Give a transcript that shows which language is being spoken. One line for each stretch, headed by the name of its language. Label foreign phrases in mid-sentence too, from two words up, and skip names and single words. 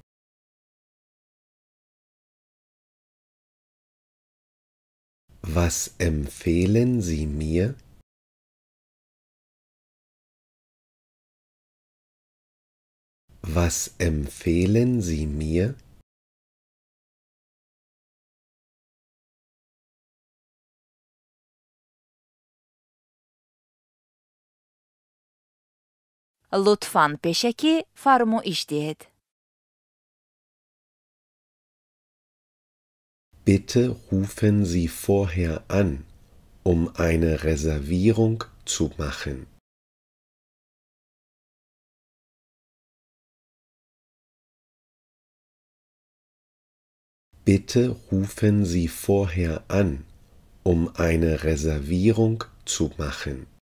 German: Was empfehlen Sie mir? Was empfehlen Sie mir?
Persian: لطفاً پیشکی فرمایش دهید.
German: Bitte rufen Sie vorher an, um eine Reservierung zu machen. Bitte rufen Sie vorher an, um eine Reservierung zu machen.